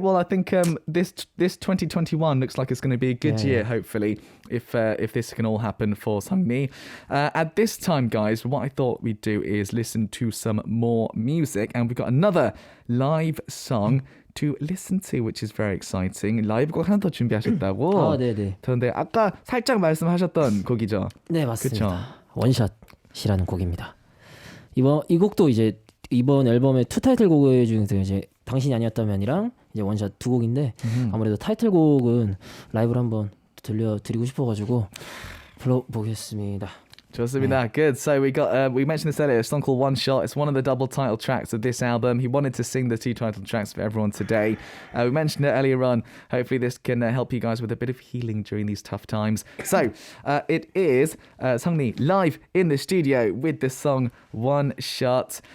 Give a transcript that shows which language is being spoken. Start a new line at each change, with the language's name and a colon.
English: Well, I think this 2021 looks like it's going to be a good year, hopefully, if this can all happen for SEONGRI. At this time, guys, what I thought we'd do is listen to some more music, and we've got another live song to listen to, which is very exciting.
Korean: 라이브 곡 하나 더 준비하셨다고. 네네. 그런데 아까 살짝 말씀하셨던 곡이죠. 네, 맞습니다. 그쵸? 원샷이라는 곡입니다. 이 곡도 이제 이번 앨범의 투 타이틀곡 중에서 이제 당신이 아니었다면이랑 이제 원샷 두 곡인데 아무래도 타이틀곡은 라이브로 한번 들려드리고 싶어가지고 불러보겠습니다. 좋습니다. Good.
English: So we mentioned this earlier, a song called One Shot. It's one of the double title tracks of this album. He wanted to sing the two title tracks for everyone today. We mentioned it earlier on. Hopefully this can help you guys with a bit of healing during these tough times. So it is SEONGRI live in the studio with the song One Shot.